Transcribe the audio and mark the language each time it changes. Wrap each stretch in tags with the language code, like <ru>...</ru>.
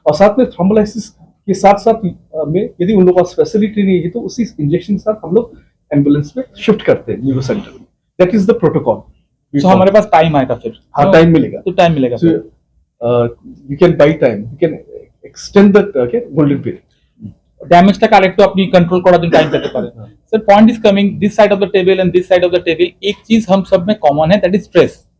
<hi>और साथ में थ्रोम्बोलाइसिस के साथ साथ में यदि उन लोगों के पास फैसिलिटी नहीं है, तो उसी इंजेक्शन के साथ हम लोग एम्बुलेंस में शिफ्ट करते हैं न्यूरो सेंटर में।</hi> <en>That is the protocol.</en> <hi>तो हमारे पास टाइम आएगा फिर? हाँ, टाइम मिलेगा, तो टाइम मिलेगा।</hi> <en>You can buy time, you can extend the golden period.</en> <bn>ড্যামেজটা correct আপনি कंट्रोल করার জন্য টাইম পেতে পারেন।</bn> <en>sir point is coming this side of the table and this side of the table,</en> <hi>एक चीज हम सब में कॉमन है,</hi> <en>That is stress.</en>